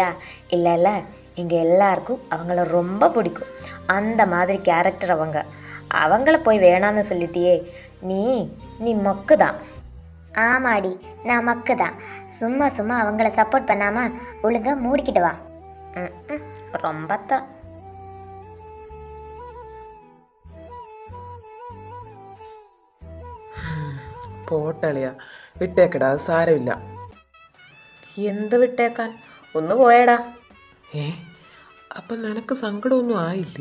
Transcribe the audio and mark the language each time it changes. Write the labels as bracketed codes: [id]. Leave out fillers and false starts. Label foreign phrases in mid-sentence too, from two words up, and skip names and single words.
[ta] இல்லை, இங்கே எல்லாருக்கும் அவங்கள ரொம்ப பிடிக்கும். அந்த மாதிரி கேரக்டர் அவங்கள போய் வேணான்னு சொல்லிட்டியே, நீ மக்கு தான். ஆமாடி, நான் மக்கு தான். சும்மா அவங்கள சப்போர்ட் பண்ணாமல் ஒழுங்காக மூடிக்கிட்டு வா. ரொம்ப தான். [ml] പോട്ടളിയാ, വിട്ടേക്കടാ, അത് സാരമില്ല. എന്ത് വിട്ടേക്കാൻ? ഒന്ന് പോയേടാ. അപ്പം നിനക്ക് സങ്കടമൊന്നും ആയില്ലേ?